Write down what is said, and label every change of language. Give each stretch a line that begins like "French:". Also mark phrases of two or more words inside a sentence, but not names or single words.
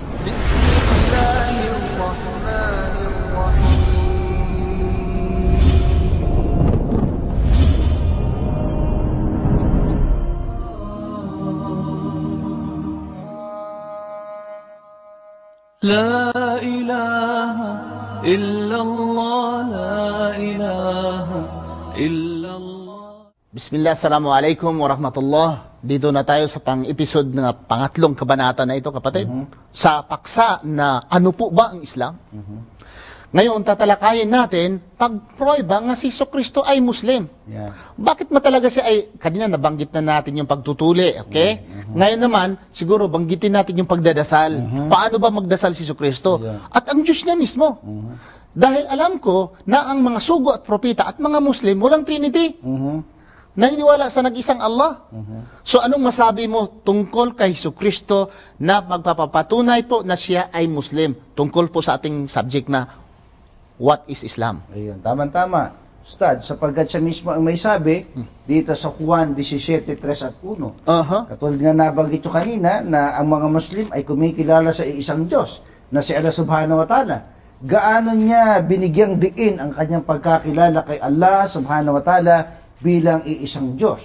Arabic: بسم الله الرحمن الرحيم لا إله إلا الله لا إله إلا الله. بسم الله، السلام عليكم ورحمة الله.
Filipino: Dito na tayo sa pang-episode ng pangatlong kabanata na ito, kapatid. Sa paksa na ano po ba ang Islam? Ngayon, tatalakayin natin, pag-prueba nga si Jesucristo ay Muslim. Bakit matalaga siya ay, kanina nabanggit na natin yung pagtutuli, okay? Ngayon naman, siguro banggitin natin yung pagdadasal. Paano ba magdasal si Jesucristo? At ang Diyos niya mismo. Dahil alam ko na ang mga sugo at propeta at mga Muslim, walang Trinity. Naniniwala sa nag-isang Allah. So anong masabi mo tungkol kay Jesucristo na magpapapatunay po na siya ay Muslim? Tungkol po sa ating subject na
English: what is Islam?
Filipino: Ayun, tama-tama. Ustad, sapagkat siya mismo ang may sabi dito sa Juan 17:3 at 1. Katulad nga nabanggit ko kanina na ang mga Muslim ay kumikilala sa isang Diyos na si Allah
Arabic: سبحانه وتعالى.
Filipino: Gaano niya binigyang diin ang kanyang pagkakilala kay Allah
Arabic: سبحانه وتعالى
Filipino: bilang iisang Diyos.